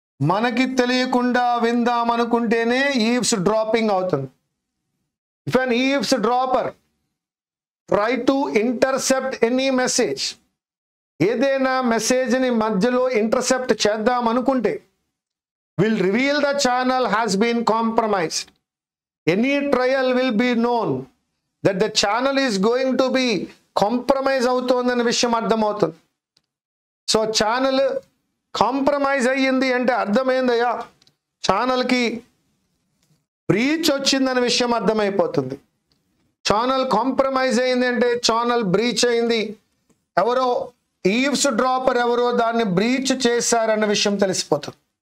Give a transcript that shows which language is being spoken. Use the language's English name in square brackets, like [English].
[Telugu] మనకి తెలియకుండా విందాం అనుకుంటేనే ఈవ్స్ డ్రాపింగ్ అవుతుంది. [English] if an eavesdropper try to intercept any message, [Telugu] ఏదైనా మెసేజ్ని మధ్యలో ఇంటర్సెప్ట్ చేద్దాం అనుకుంటే, [English] will reveal the channel has been compromised. Any trial will be known that the channel is going to be compromised [Telugu] అవుతోందనే విషయం అర్థమవుతుంది. So channel compromise అయ్యింది అంటే అర్థమైందయ్యా, ఛానల్కి బ్రీచ్ వచ్చిందనే విషయం అర్థమైపోతుంది. ఛానల్ కాంప్రమైజ్ అయింది అంటే ఛానల్ బ్రీచ్ అయింది, ఎవరో ఈవ్స్ డ్రాపర్ ఎవరో దాన్ని బ్రీచ్ చేశారన్న విషయం తెలిసిపోతుంది.